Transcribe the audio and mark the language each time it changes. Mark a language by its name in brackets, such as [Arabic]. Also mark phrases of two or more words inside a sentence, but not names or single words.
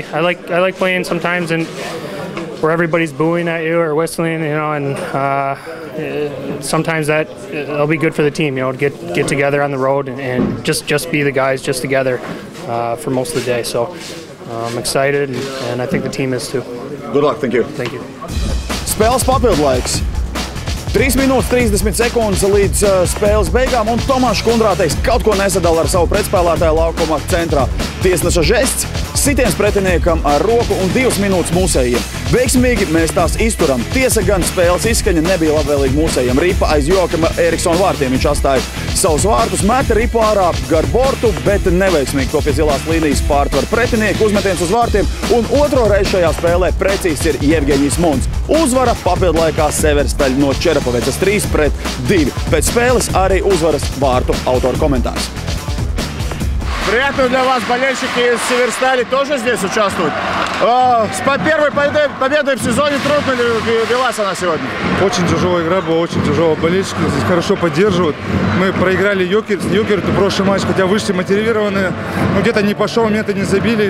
[English] I like playing sometimes where everybody's booing at you or whistling, you know, and sometimes it'll be good for the team, you know, to get together on the road and just be the guys just together for most of the day. So I'm excited, and I think the team is too. Good luck. Thank you. Thank you. [Latvian] Spēles papildu laiks. 3 minūtes 30 sekundes līdz spēles beigām, un Tomašs Kundrātejs kaut ko nesadala ar savu pretspēlētāju laukuma centrā. Tiesneša žests, sitiens pretiniekam ar roku un 2 minūtes mūsējiem. Veiksmīgi mēs tās izturam. Tiesa gan spēles izskaņa nebija labvēlīga mūsējiem. Ripa aiz Joakima Eriksona vārtiem. Viņš atstāja savus vārtus, meta ripu ārā gar bortu, bet neveiksmīgi to pie zilās līnijas pārtver pretinieku, uzmetiens uz vārtiem, un otro reizi šajā spēlē precīzs ir Jevgeņijs Mons. Uzvara papildu laikā Severstaļa no Čerepavecas 3-2. Pēc spēles arī uzvaras vārtu autora komentārs. [Russian] Приятно для вас, болельщики из Северстали тоже здесь участвуют. С первой победой в сезоне трудно ли велась она сегодня? Очень тяжелая игра была, очень тяжелая. Болельщики здесь хорошо поддерживают. Мы проиграли Йокерту прошлый матч, хотя вышли мотивированные, но где-то не пошел, моменты не забили.